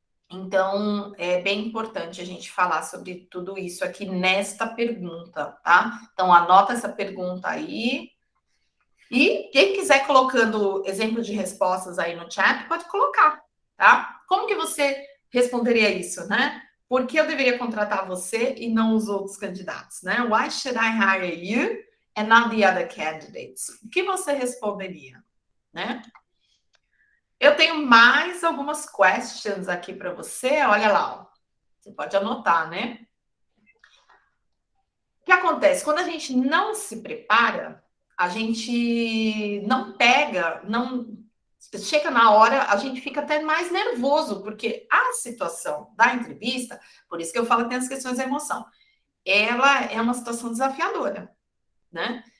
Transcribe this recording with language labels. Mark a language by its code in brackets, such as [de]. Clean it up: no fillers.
[pt] Então, é bem importante a gente falar sobre tudo isso aqui nesta pergunta, tá? Então, anota essa pergunta aí. E quem quiser colocando exemplo de respostas aí no chat, pode colocar, tá? Como que você responderia isso, né? Por que eu deveria contratar você e não os outros candidatos, né? [en] Why should I hire you and not the other candidates? [pt] O que você responderia, né? Eu tenho mais algumas questions aqui para você. Olha lá, ó. Você pode anotar, né? O que acontece? Quando a gente não se prepara, a gente não pega, não chega na hora, a gente fica até mais nervoso, porque a situação da entrevista, por isso que eu falo que tem as questões da emoção, ela é uma situação desafiadora, né?